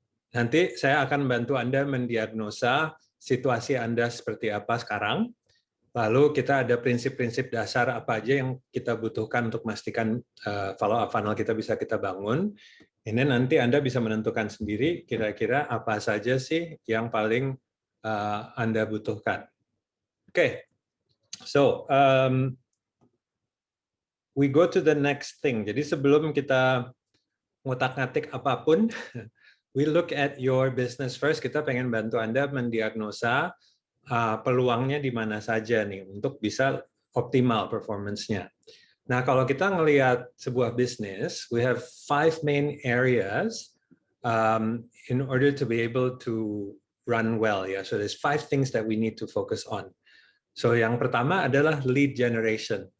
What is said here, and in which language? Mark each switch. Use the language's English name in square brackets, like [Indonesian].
[Indonesian] Nanti saya akan bantu Anda mendiagnosa situasi Anda seperti apa sekarang. Lalu kita ada prinsip-prinsip dasar apa aja yang kita butuhkan untuk memastikan follow up funnel kita bisa kita bangun. Ini nanti Anda bisa menentukan sendiri kira-kira apa saja sih yang paling Anda butuhkan. [English] Oke, so we go to the next thing. [Indonesian] Jadi sebelum kita ngutak-ngatik apapun, [English] we look at your business first. [Indonesian] Kita pengen bantu Anda mendiagnosa peluangnya di mana saja nih untuk bisa optimal performance-nya. Nah, kalau kita ngelihat sebuah bisnis, [English] we have 5 main areas in order to be able to run well. Ya, so there's 5 things that we need to focus on. [Indonesian] So yang pertama adalah lead generation.